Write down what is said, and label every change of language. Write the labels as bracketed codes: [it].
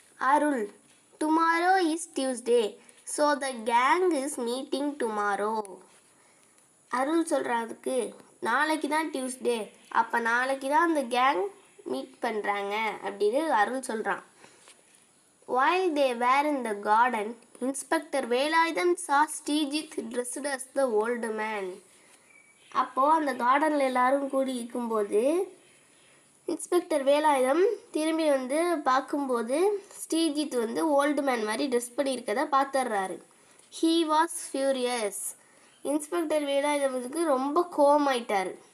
[en] Arul, tomorrow is Tuesday, so the gang is meeting tomorrow. [ta] அருள் சொல்கிறதுக்கு நாளைக்கு தான் Tuesday, அப்போ நாளைக்கு தான் அந்த கேங் மீட் பண்ணுறாங்க அப்படின்னு அருள் சொல்கிறான். [en] While they were in the garden, Inspector Velayutham saw Srijit dressed as the old man. [ta] அப்போது அந்த கார்டனில் எல்லாரும் கூடி இருக்கும்போது இன்ஸ்பெக்டர் வேலாயுதம் திரும்பி வந்து பார்க்கும்போது ஸ்ரீஜித் வந்து ஓல்டு மேன் மாதிரி dress பண்ணியிருக்கதை பார்த்துட்றாரு. [en] He was furious. [ta] Inspector வேலாயுதத்துக்கு ரொம்ப கோவமாயிட்டார்.